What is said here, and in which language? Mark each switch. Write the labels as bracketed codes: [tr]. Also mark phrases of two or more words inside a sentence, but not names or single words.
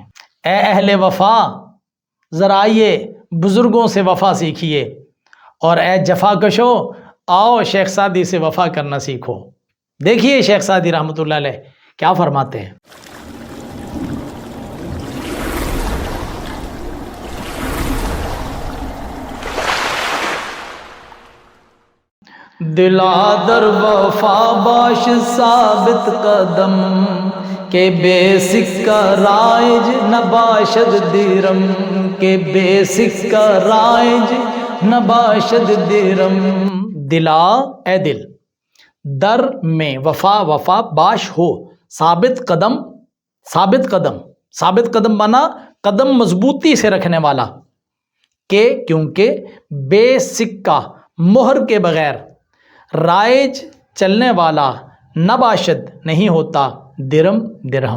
[ur] اے اہل وفا، ذرا آئیے بزرگوں سے وفا سیکھیے، اور اے جفا کشو، آؤ شیخ سعدی سے وفا کرنا سیکھو۔ دیکھیے شیخ سعدی رحمۃ اللہ علیہ کیا فرماتے ہیں۔ [fa] دلا در وفا باش ثابت قدم، کہ بے سکہ رائج نباشد دیرم، کہ بے سکہ رائج نباشد دیرم۔ [ur] دلا اے دل، در میں وفا باش ہو، ثابت قدم، ثابت قدم مانا قدم مضبوطی سے رکھنے والا، کہ کیونکہ بے سکہ مہر کے بغیر، رائج چلنے والا، نباشد نہیں ہوتا، درہم۔